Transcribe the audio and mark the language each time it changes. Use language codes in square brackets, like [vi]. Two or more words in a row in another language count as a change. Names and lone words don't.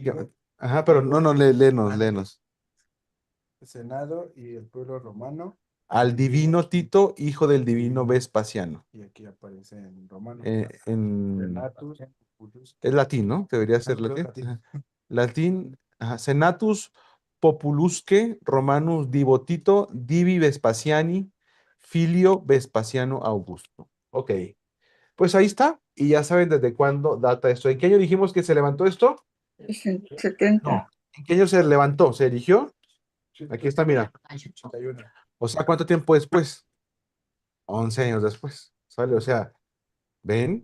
[es] Ajá, pero no, léenos. Senado y el pueblo romano. Al divino Tito, hijo del divino Vespasiano. Y aquí aparece en romano. En Populus, es latín, ¿no? Debería ser creo latín. latín. Ajá. Latín, ajá, [la] Senatus Populusque Romanus Divo Tito Divi Vespasiani Filio Vespasiano Augusto. [es] Ok, pues ahí está. Y ya saben desde cuándo data esto. ¿En qué año dijimos que se levantó esto? Es en 70. No. ¿En qué año se levantó? ¿Se erigió? Aquí está, mira. 81. O sea, ¿cuánto tiempo después? 11 años después. ¿Sale? O sea, ¿ven?